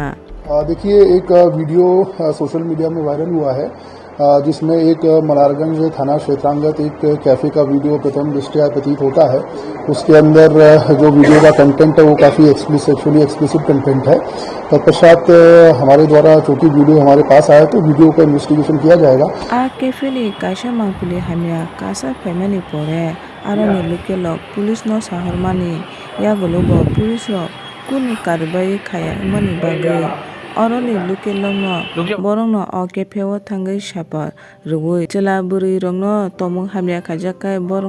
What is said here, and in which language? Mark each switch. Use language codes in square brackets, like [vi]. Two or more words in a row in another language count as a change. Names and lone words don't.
[hi] देखिए एक वीडियो [en] social media [hi] में वायरल हुआ है जिसमें एक मलारगंज थाना क्षेत्रांगत एक कैफ़े का वीडियो प्रथम दृष्टया प्रतीत होता है। उसके अंदर जो वीडियो का कंटेंट है वो काफ़ी [en] explicit content [hi] है। तत्पश्चात हमारे द्वारा चूंकि वीडियो हमारे पास आया तो वीडियो का इन्वेस्टिगेशन किया जाएगा। [trp] आ कैफेली काisa mangpili hamya kasa faimani pore aroni lokelo police no sahormani yagolobo police ro kuni karbai khaya mani bagai aroni lokelo no borong no o cafe o thangai sapa rugui chela buri rong no tomung hamya khajakai borong